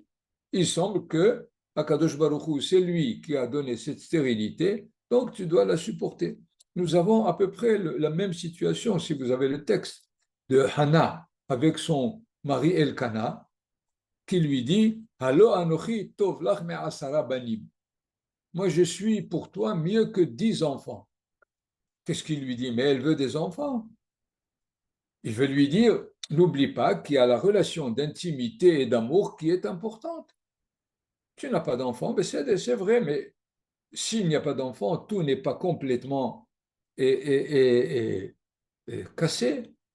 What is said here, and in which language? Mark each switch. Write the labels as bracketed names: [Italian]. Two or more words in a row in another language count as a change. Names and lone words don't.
[French] Il semble que [Hebrew] הקדוש ברוך הוא, [French] c'est lui qui a donné cette stérilité, donc tu dois la supporter. Nous avons à peu près la même situation, si vous avez le texte de Hannah avec son mari Elkana, qui lui dit, [Hebrew] הלוא אנכי טוב לך מעשרה בנים. [French] Moi, je suis pour toi mieux que 10 enfants. Qu'est-ce qu'il lui dit? Mais elle veut des enfants. Il veut lui dire, n'oublie pas qu'il y a la relation d'intimité et d'amour qui est importante. Tu n'as pas d'enfants, mais c'est vrai, mais s'il n'y a pas d'enfants, tout n'est pas complètement cassé.